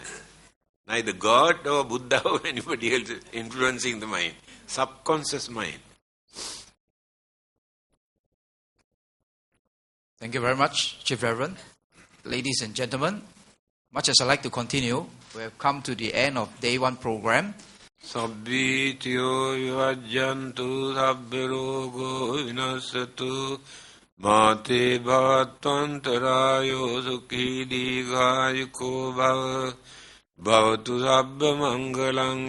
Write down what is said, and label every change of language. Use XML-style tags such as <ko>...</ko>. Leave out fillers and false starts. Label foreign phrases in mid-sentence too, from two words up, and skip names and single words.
<en>Neither God or Buddha or anybody else is influencing the mind. Subconscious mind. Thank you very much, Chief Reverend. Ladies and gentlemen, much as I like to continue, we have come to the end of day one program.</en> <pi>Sabbitiyo vivajjantu sabbirogo vinasatu mate bhavattvantarayo sukhi digayuko bhava bhavatu sabba mangalang</pi>